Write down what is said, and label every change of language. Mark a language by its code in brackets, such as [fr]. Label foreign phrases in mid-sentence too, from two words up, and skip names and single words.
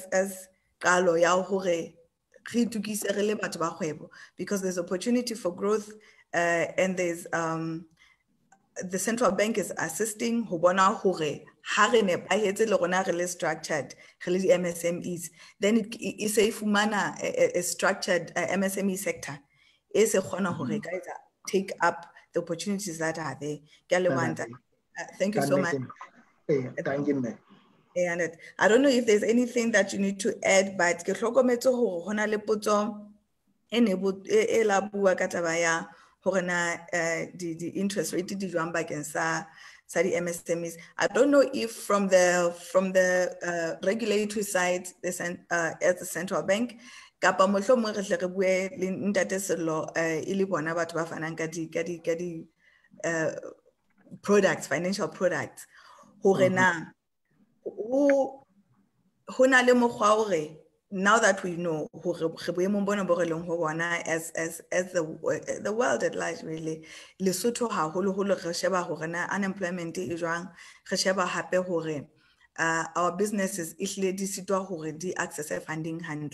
[en] because there's opportunity for growth and there's the central bank is assisting structured MSMEs, then it is a structured MSME sector is a take up the opportunities that are there. Thank you so much. Thank you, ma'am. And I don't know if there's anything that you need to add, but the interest rate [st] di jwang bakeng sa di MSMEs. [en] I don't know if from the regulatory side, at the central bank, [st] kapa mohlomong re tle re bue le Ntate Sello e le bona batho ba fanang ka di products, [en] financial products, [st] hore na ho na le mokgwa hore [en] now that we know as the world at large, really, Lesotho unemployment is wrong, our businesses access funding hand.